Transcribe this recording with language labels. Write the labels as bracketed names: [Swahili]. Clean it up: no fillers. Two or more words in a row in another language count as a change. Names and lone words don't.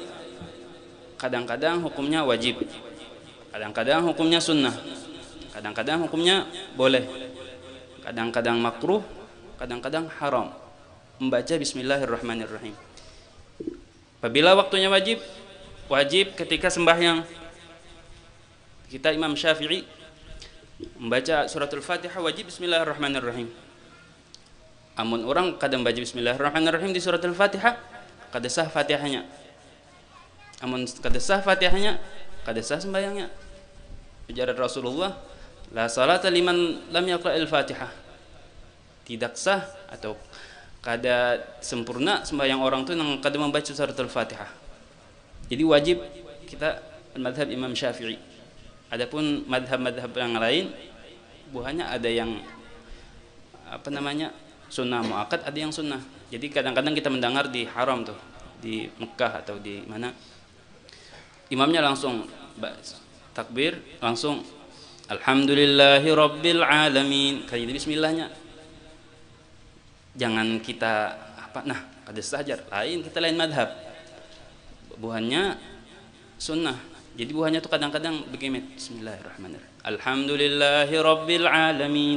[Indonesian] Kadang-kadang hukumnya wajib, kadang-kadang hukumnya sunnah, kadang-kadang hukumnya boleh, kadang-kadang makruh, kadang-kadang haram membaca Bismillahirrahmanirrahim. Apabila waktunya wajib ketika sembahyang. Kita Imam Syafi'i membaca suratul Fatihah wajib Bismillahirrahmanirrahim. [Banjar] Amun orang kadang baca Bismillahirrahmanirrahim di suratul Fatihah, kada sah Fatihahnya. Amun kada sah Fatihahnya, kada sah sembahyangnya. Ujar Rasulullah, [Arabic] لا صلاة لمن لم يقرأ الفاتحة. [Indonesian] Tidak sah atau kada sempurna sembahyang orang itu yang kada membaca suratul Fatihah. Jadi wajib kita madhab Imam Syafi'i. Adapun madhab-madhab yang lain, buahnya ada yang sunnah muakkad, ada yang sunnah. Jadi kadang-kadang kita mendengar di haram tuh, di Mekah atau di mana, imamnya langsung takbir, langsung [Arabic] الحمد لله رب العالمين, [Indonesian] kayak bismillahnya. [Banjar] Jangan kita kada sajar, lain madhab. [Indonesian] Buahnya sunnah. Jadi buahnya tuh kadang-kadang begini, [Arabic] بسم الله الرحمن الرحيم الحمد لله رب العالمين.